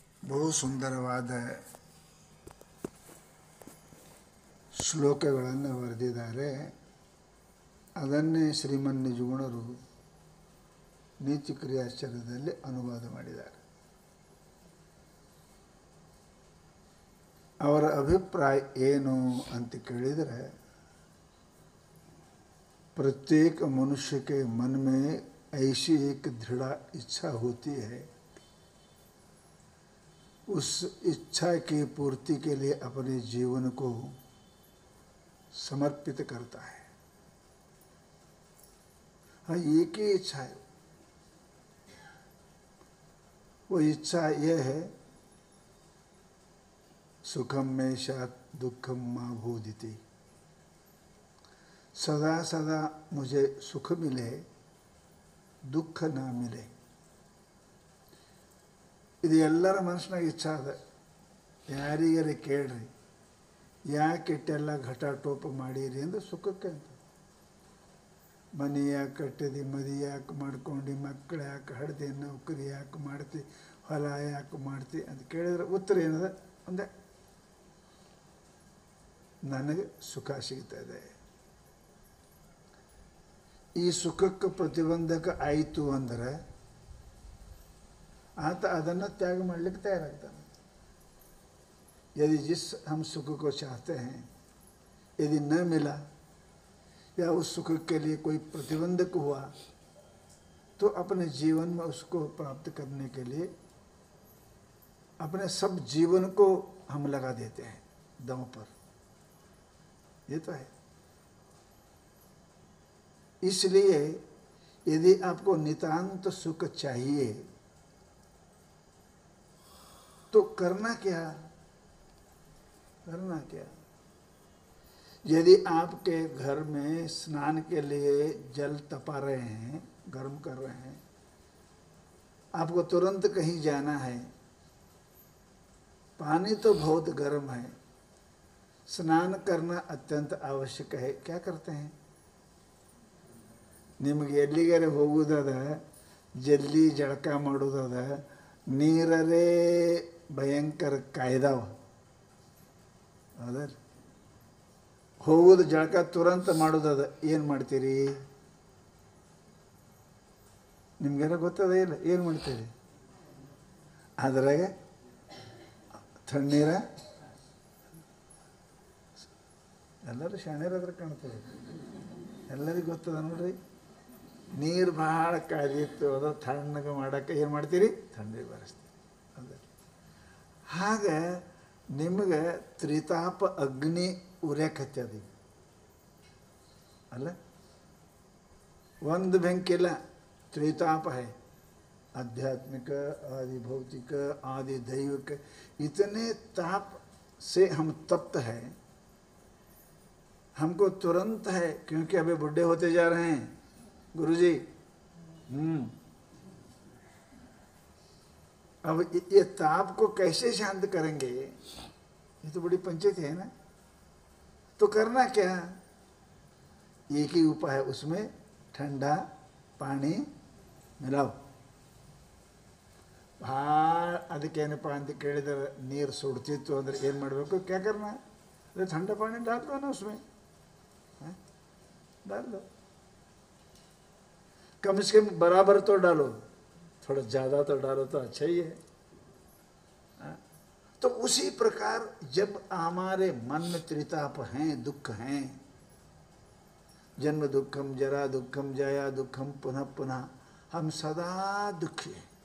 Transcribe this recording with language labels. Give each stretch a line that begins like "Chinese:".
Kannada: ಬಹು ಸುಂದರವಾದ ಶ್ಲೋಕಗಳನ್ನು ಬರೆದಿದ್ದಾರೆ. ಅದನ್ನೇ ಶ್ರೀಮನ್ ನಿಜಗುಣರು ನೀತಿ ಕ್ರಿಯಾಚರಣೆಯಲ್ಲಿ ಅನುವಾದ ಮಾಡಿದ್ದಾರೆ. ಅವರ ಅಭಿಪ್ರಾಯ ಏನು ಅಂತ ಕೇಳಿದರೆ,
Hindi: प्रत्येक मनुष्य के मन में ऐसी एक दृढ़ इच्छा होती है, उस इच्छा की पूर्ति के लिए अपने जीवन को समर्पित करता है. हाँ, एक ही इच्छा है. वो इच्छा यह है, सुखम में शात दुखम माँ बोधिति. सदा सदा मुझे सुख मिले, दुख ना मिले.
Kannada: ಇದು ಎಲ್ಲರ ಮನಸ್ಸಿನಾಗ ಇಚ್ಛಾ ಅದ. ಯಾರಿಗಾರ ಕೇಳ್ರಿ, ಯಾಕೆ ಇಟ್ಟೆಲ್ಲ ಘಟಾಟೋಪ ಮಾಡಿರಿ ಅಂದ್ರೆ ಸುಖಕ್ಕೆ ಅಂತ. ಮನೆ ಯಾಕೆ ಕಟ್ಟಿದಿ, ಮದಿ ಯಾಕೆ ಮಾಡ್ಕೊಂಡು, ಮಕ್ಕಳು ಯಾಕೆ ಹಡ್ದಿ, ನೌಕರಿ ಯಾಕೆ ಮಾಡ್ತಿ, ಹೊಲ ಯಾಕೆ ಮಾಡ್ತಿ ಅಂತ ಕೇಳಿದ್ರೆ ಉತ್ತರ ಏನದ? ಒಂದೇ, ನನಗೆ ಸುಖ ಸಿಗ್ತದೆ. ಈ ಸುಖಕ್ಕೆ ಪ್ರತಿಬಂಧಕ ಆಯಿತು ಅಂದರೆ ಆತ ಅದನ್ನು त्याग ಮಾಡಲಿಕ್ಕೆ ತಯಾರಾಗ್ತಾನೆ.
Hindi: यदि जिस हम सुख को चाहते हैं यदि न मिला या उस सुख के लिए कोई प्रतिबंधक हुआ तो अपने जीवन में उसको प्राप्त करने के लिए अपने सब जीवन को हम लगा देते हैं दम पर. ये तो है. इसलिए यदि आपको नितांत सुख चाहिए तो करना क्या? करना क्या? यदि आपके घर में स्नान के लिए जल तपा रहे हैं, गर्म कर रहे हैं, आपको तुरंत कहीं जाना है, पानी तो बहुत गर्म है, स्नान करना अत्यंत आवश्यक है. क्या करते हैं?
Kannada: ನಿಮಗೆ ಎಲ್ಲಿಗಾರೆ ಹೋಗುವುದಾದ, ಜಲ್ದಿ ಜಳಕ ಮಾಡೋದಾದ, ನೀರರೇ ಭಯಂಕರ ಕಾಯ್ದಾವ. ಹೌದಲ್ಲ? ಹೋಗೋದು ಜಳಕ ತುರಂತ ಮಾಡೋದಾದ, ಏನು ಮಾಡ್ತೀರಿ? ನಿಮ್ಗೆಲ್ಲ ಗೊತ್ತದ ಇಲ್ಲ? ಏನು ಮಾಡ್ತೀರಿ? ಅದ್ರಾಗ ತಣ್ಣೀರ ಎಲ್ಲರೂ ಶಾಣ್ಯರಾದ್ರೆ ಕಾಣ್ತದೆ. ಎಲ್ಲರಿಗೂ ಗೊತ್ತದ ನೋಡ್ರಿ. ನೀರು ಭಾಳ ಕಾದಿತ್ತು, ಅದು ತಣ್ಣಗೆ ಮಾಡೋಕ್ಕೆ ಏನು ಮಾಡ್ತೀರಿ? ತಣ್ಣೀರು ಬರೆಸ್ತೀರಿ. ಅದೇ ಹಾಗೆ ನಿಮಗೆ ತ್ರಿತಾಪ ಅಗ್ನಿ ಉರ್ಯಾಕತ್ತದ ಅಲ್ಲ? ಒಂದು ಬೆಂಕಿಲ್ಲ, ತ್ರಿತಾಪ है.
Hindi: आध्यात्मिक, आदि भौतिक, आदि दैविक, इतने ताप से हम तप्त हैं. हमको तुरंत है, क्योंकि अभी बुढ़े होते जा रहे हैं गुरुजी. अब ये ताप को कैसे शांत करेंगे? ये तो बड़ी पंचायत है ना. तो करना क्या? एक ही उपाय है, उसमें ठंडा पानी मिलाओ.
Kannada: ಭಾಳ ಅದಕ್ಕೇನಪ್ಪ ಅಂತ ಕೇಳಿದರೆ, ನೀರು ಸುಡ್ತಿತ್ತು ಅಂದರೆ ಏನು ಮಾಡಬೇಕು?
Hindi: क्या करना है? अरे ठंडा पानी डाल दो ना उसमें, डाल दो. कम से कम बराबर तो डालो, थोड़ा ज़्यादा तो डालो तो अच्छा ही है. तो उसी प्रकार जब हमारे मन में त्रिताप हैं, दुख हैं, जन्म दुखम, जरा दुखम, जया दुखम, पुनः पुनः, हम सदा दुखी हैं.